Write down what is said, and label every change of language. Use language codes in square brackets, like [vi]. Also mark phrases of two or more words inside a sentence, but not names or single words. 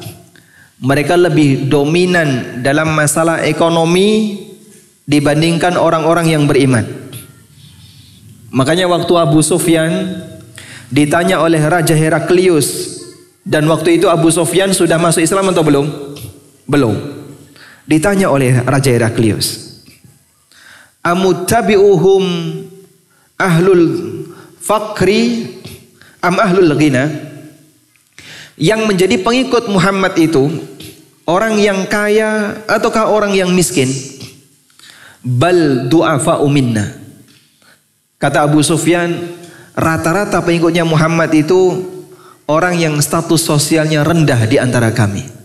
[id] Mereka lebih dominan dalam masalah ekonomi dibandingkan orang-orang yang beriman. Makanya waktu Abu Sufyan ditanya oleh Raja Heraklius, dan waktu itu Abu Sufyan sudah masuk Islam atau belum? Belum. Ditanya oleh Raja Heraklius, [ar] أمتبعوهم أهل الفقر أم أهل الغنى? [id] Yang menjadi pengikut Muhammad itu orang yang kaya ataukah orang yang miskin? [ar] بل ضعفاء منا. [id] Kata Abu Sufyan, rata-rata pengikutnya Muhammad itu orang yang status sosialnya rendah di antara kami.